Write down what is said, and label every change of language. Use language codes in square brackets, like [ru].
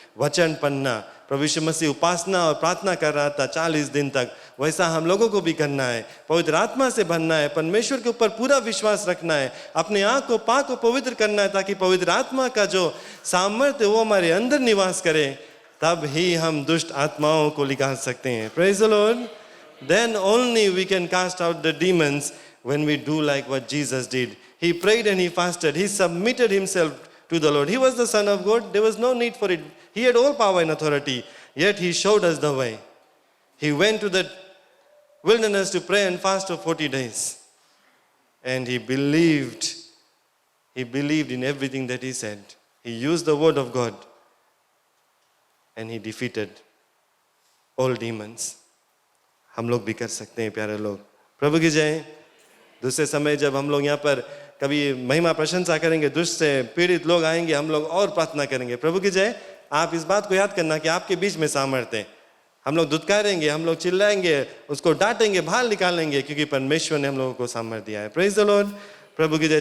[hi] वचन पढ़ना, प्रभु यीशु मसीह उपासना और प्रार्थना कर रहा था 40 दिन तक, वैसा हम लोगों को भी करना है। पवित्र आत्मा से भरना है, परमेश्वर के ऊपर पूरा विश्वास रखना है, अपने आँख को पाक और पवित्र करना है, ताकि पवित्र आत्मा का जो सामर्थ्य वो हमारे अंदर निवास करे। तब ही हम दुष्ट आत्माओं को निकाल सकते हैं। [en] Praise the Lord. Then only we can cast out the demons when we do like what Jesus did. He prayed and he fasted. He submitted himself to the Lord. He was the Son of God. There was no need for it. He had all power and authority. Yet he showed us the way. He went to the wilderness to pray and fast for 40 days. And he believed. He believed in everything that he said. He used the word of God. And he defeated all demons. [hi] हम लोग भी कर सकते हैं, प्यारे लोग। प्रभु की जय। दूसरे समय जब हम लोग यहाँ पर कभी महिमा प्रशंसा करेंगे, दुष्ट से पीड़ित लोग आएंगे, हम लोग और प्रार्थना करेंगे। प्रभु की जय। आप इस बात को याद करना कि आपके बीच में सामर्थ्य है। हम लोग दुत्कारेंगे, हम लोग चिल्लाएंगे, उसको डांटेंगे, बाहर निकालेंगे, क्योंकि परमेश्वर ने हम लोगों को सामर्थ्य दिया है। [en] Praise the Lord. [hi] प्रभु की जय।